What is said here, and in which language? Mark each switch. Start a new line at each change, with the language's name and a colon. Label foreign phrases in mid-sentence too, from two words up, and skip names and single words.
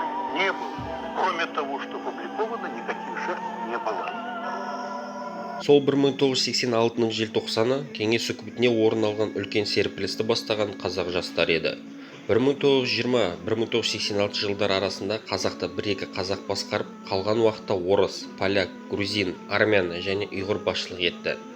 Russian: Не было. Кроме того, что опубликовано, никаких жертв не было.
Kazakh: Сол 1986 желтоқсаны кеңес үкіметіне орын алған үлкен серпілісті бастаған қазақ жастары еді. 1920-1986 жылдар арасында қазақты бір-екі қазақ басқарып, қалған уақытта орыс, поляк, грузин, армян және ұйғыр басшылық етті.